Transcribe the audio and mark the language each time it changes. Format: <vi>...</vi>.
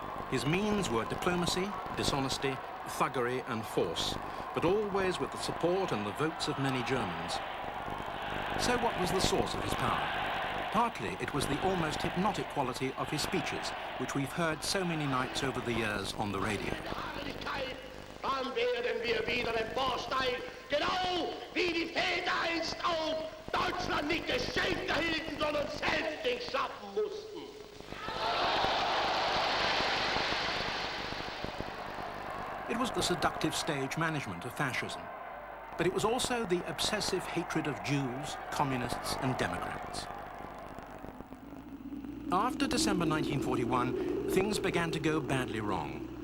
<en>His means were diplomacy, dishonesty, thuggery and force, but always with the support and the votes of many Germans. So what was the source of his power? Partly it was the almost hypnotic quality of his speeches, which we've heard so many nights over the years on the radio.</en> <de>Dann werden wir wieder emporsteigen, genau wie die Väter einst auch Deutschland nicht geschenkt erhielten, sondern selbst nicht schaffen mussten.</de> <en>It was the seductive stage management of fascism. But it was also the obsessive hatred of Jews, communists and Democrats. After December 1941, things began to go badly wrong.</en>